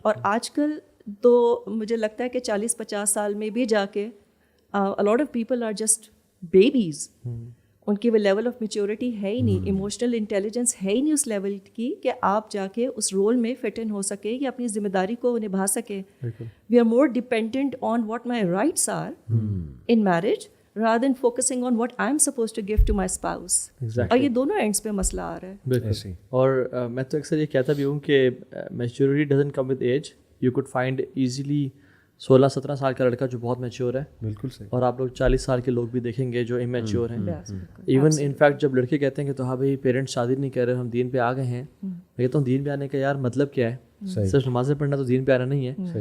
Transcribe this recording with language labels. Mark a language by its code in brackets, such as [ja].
[ur] اور آج کل تو مجھے لگتا ہے کہ 40-50 سال میں بھی جا کے [en] a lot of people are just babies. [ur] ان کی وہ [en] level of maturity [ur] ہے ہی نہیں, ایموشنل انٹیلیجنس ہے ہی نہیں اس لیول کی کہ آپ جا کے اس رول میں فٹ ان ہو سکے یا اپنی ذمہ داری کو نبھا سکے. [en] We are more dependent on what my rights are in marriage rather than focusing on what I'm supposed to give to my spouse. [ur] اور یہ دونوں اینڈس پہ مسئلہ آ رہا ہے. بالکل. اور میں تو اکثر یہ کہتا بھی ہوں کہ maturity [en] doesn't come with age. You could find easily [ur] 16-17 سال کا لڑکا جو بہت میچیور ہے, بالکل صحیح, اور آپ لوگ 40 سال کے لوگ بھی دیکھیں گے جو امیچیور ہیں. [en] even in fact [ur] جب لڑکے کہتے ہیں کہ تو ہاں بھائی پیرنٹس شادی نہیں کر رہے, ہم دین پہ آ گئے ہیں, میں کہتا ہوں دین پہ آنے کا یار مطلب کیا ہے؟ صرف نمازیں پڑھنا تو دین پہ آنا نہیں ہے.